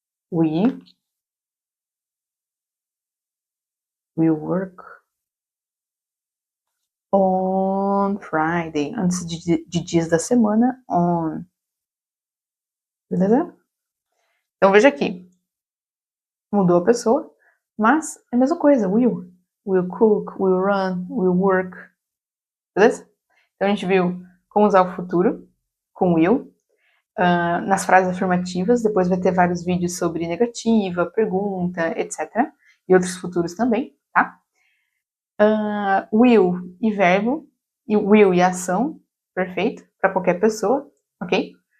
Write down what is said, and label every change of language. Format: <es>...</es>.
<en>We will work on Friday.</en> <pt>Antes de dias da semana, on. Beleza? Então veja aqui. Mudou a pessoa, mas é a mesma coisa.</pt> <en>Will. Will cook, will run, will work.</en> <pt>Beleza? Então a gente viu como usar o futuro com will. Nas frases afirmativas, depois vai ter vários vídeos sobre negativa, pergunta, etc. E outros futuros também, tá? Will e verbo, e will e ação, perfeito, para qualquer pessoa, ok?</pt>